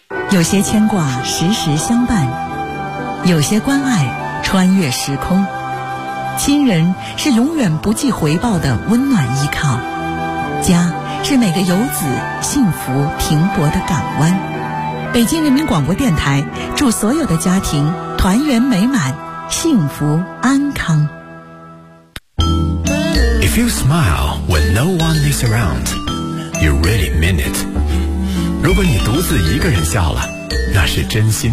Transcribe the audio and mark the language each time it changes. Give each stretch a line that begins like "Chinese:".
Chinese: 有些牵挂时时相伴，有些关爱穿越时空，亲人是永远不计回报的温暖依靠，家是每个游子幸福停泊的港湾。北京人民广播电台祝所有的家庭团圆美满，幸福安康。
English: If you smile when no one is around, you really mean it.
Chinese: 如果你独自一个人笑了，那是真心。